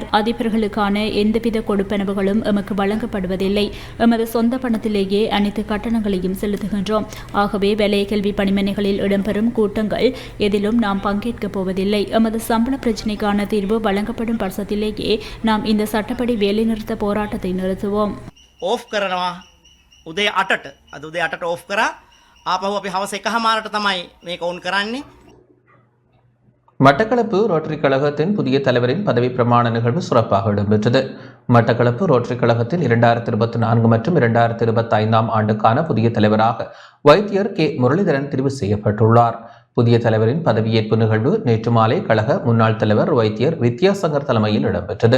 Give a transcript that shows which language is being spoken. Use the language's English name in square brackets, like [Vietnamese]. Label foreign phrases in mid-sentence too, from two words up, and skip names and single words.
[Tamil] அதிபர்களுக்கான எந்தவித கொடுப்பனவுகளும் எமக்கு வழங்கப்படுவதில்லை. எமது சொந்த பணத்திலேயே அனைத்து கட்டணங்களையும் செலுத்துகின்றோம். ஆகவே வலய கல்வி பணிமனைகளில் இடம்பெறும் கூட்டங்கள் எதிலும் நாம் பங்கேற்கப் போவதில்லை. எமது சம்பள பிரச்சினைக்கான தீர்வு வழங்கப்படும் பட்சத்திலேயே நாம் இந்த சட்டப்படி வேலைநிறுத்த போராட்டத்தை நிறுத்துவோம். [Sinhala] ඕෆ් කරනවා උදේ 8ට. අද උදේ 8ට ඕෆ් කරා. ආපහු අපි හවස 1:00ට තමයි මේක ඔන් කරන්නේ. [Tamil] மட்டக்களப்பு ரோட்டரி கழகத்தின் புதிய தலைவரின் பதவி பிரமாண நிகழ்வு சிறப்பாக இடம்பெற்றது. மட்டக்களப்பு ரோட்டரி கழகத்தின் 2024 மற்றும் 2025 ஆண்டுக்கான புதிய தலைவராக வைத்தியர் கே முரளிதரன் தெரிவு செய்யப்பட்டுள்ளார். புதிய தலைவரின் பதவியேற்பு நிகழ்வு நேற்று மாலை கழக முன்னாள் தலைவர் வைத்தியர் வித்யாசங்கர் தலைமையில் இடம்பெற்றது.